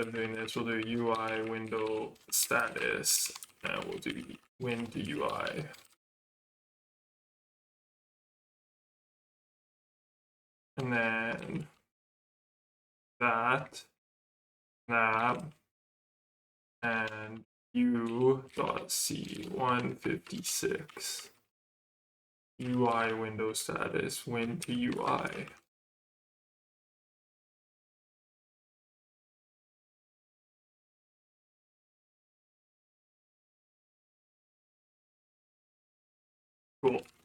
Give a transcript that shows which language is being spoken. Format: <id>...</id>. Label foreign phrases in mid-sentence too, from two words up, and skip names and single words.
<en>of doing this, we'll do UI window status, and we'll do win to UI. And then that, and u.c156. UI window status, win to UI. Cool.</en>